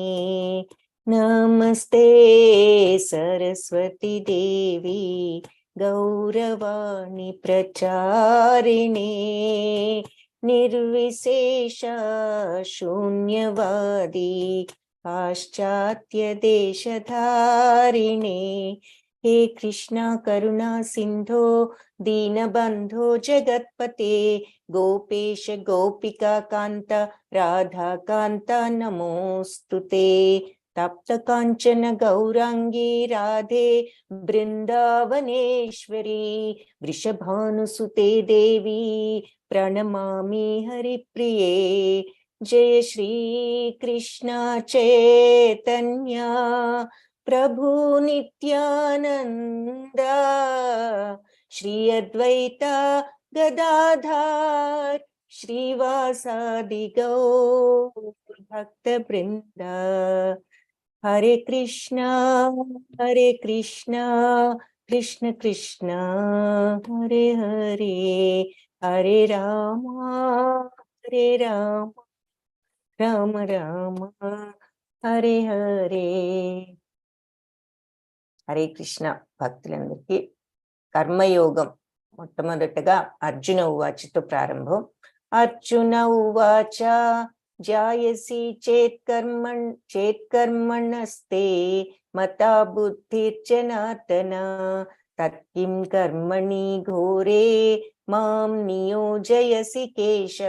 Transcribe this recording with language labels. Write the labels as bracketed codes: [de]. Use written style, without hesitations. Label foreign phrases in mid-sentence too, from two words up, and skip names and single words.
[sa] నమస్తే సరస్వతి దేవి గౌరవాణి ప్రచారిణే నిర్విశేష శూన్యవాది పాశ్చాత్య దేశధారిణే. हे कृष्णा करुणा सिंधो दीनबंधो जगत्पते गोपेश गोपिका कांत राधा कांत नमोस्तुते. तप्त कांचन गौरांगी राधे बृंदावनेश्वरी वृषभानुसुते देवी प्रणमामि हरिप्रिये. जय श्री कृष्ण चैतन्य प्रभु नित्यानंदा श्री अद्वैता गदाधर श्रीवासादि गौर भक्त वृंदा. हरे कृष्णा कृष्ण कृष्ण हरे हरे, हरे राम राम राम हरे हरे. [te] హరే కృష్ణ భక్తులందరికీ కర్మయోగం మొట్టమొదటగా అర్జున ఉవాచతో ప్రారంభం. [sa] అర్జున ఉవాచ జాయసి చేత్కర్మణస్తే మతా బుద్ధిర్జనార్దన తత్కిం కర్మణి ఘోరే మాం నియోజయసి కేశవ.